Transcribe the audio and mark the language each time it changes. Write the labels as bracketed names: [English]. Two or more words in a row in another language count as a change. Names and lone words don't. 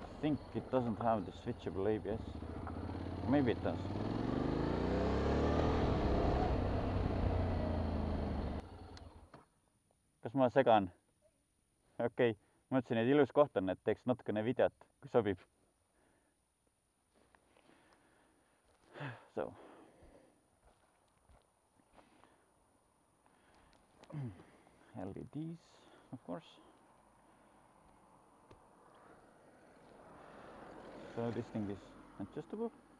[English] think it doesn't have the switchable ABS. Maybe it does. [Estonian] Kas ma segan? Okei, mõtlesin, et ilus koht on, et teeks natukene videot, kui sobib. [English] So. LEDs, of course. So this thing is adjustable.